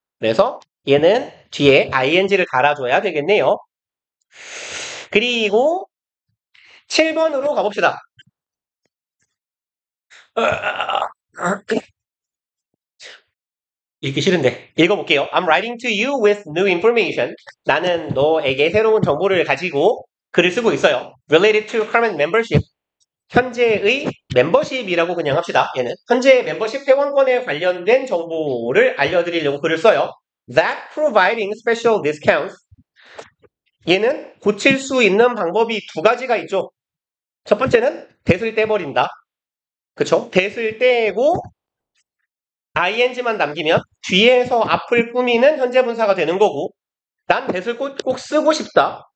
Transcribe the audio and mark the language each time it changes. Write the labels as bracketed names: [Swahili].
[Korean] 그래서 얘는 뒤에 ing를 달아줘야 되겠네요. 그리고 7번으로 가봅시다. 읽기 싫은데 읽어볼게요. [English] I'm writing to you with new information. [Korean] 나는 너에게 새로운 정보를 가지고 글을 쓰고 있어요. [English] Related to current membership. [Korean] 현재의 멤버십이라고 그냥 합시다. 얘는 현재 멤버십 회원권에 관련된 정보를 알려드리려고 글을 써요. [English] That providing special discounts. [Korean] 얘는 고칠 수 있는 방법이 두 가지가 있죠. 첫 번째는 대을 떼버린다. 그쵸? 대을 떼고 ing만 남기면 뒤에서 앞을 꾸미는 현재 분사가 되는 거고, 난 대을 꼭 쓰고 싶다.